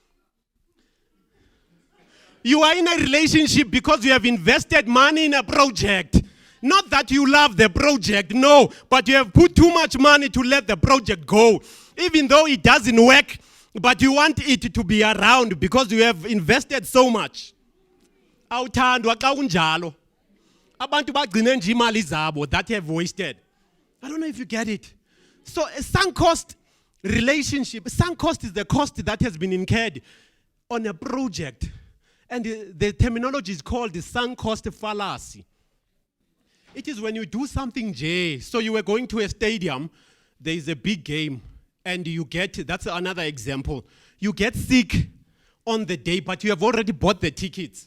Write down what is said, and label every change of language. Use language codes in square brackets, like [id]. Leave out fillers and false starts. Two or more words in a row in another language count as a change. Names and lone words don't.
[en] You are in a relationship because you have invested money in a project. Not that you love the project, no, but you have put too much money to let the project go. Even though it doesn't work, but you want it to be around because you have invested so much. [nd] Awuthandwa xa kunjalo. Abantu bagcine nje imali zabo [en] that have wasted. I don't know if you get it. So a sunk cost relationship, sunk cost is the cost that has been incurred on a project. And the terminology is called the sunk cost fallacy. It is when you do something, Jay. So you were going to a stadium, there is a big game, and you get, that's another example, you get sick on the day, but you have already bought the tickets.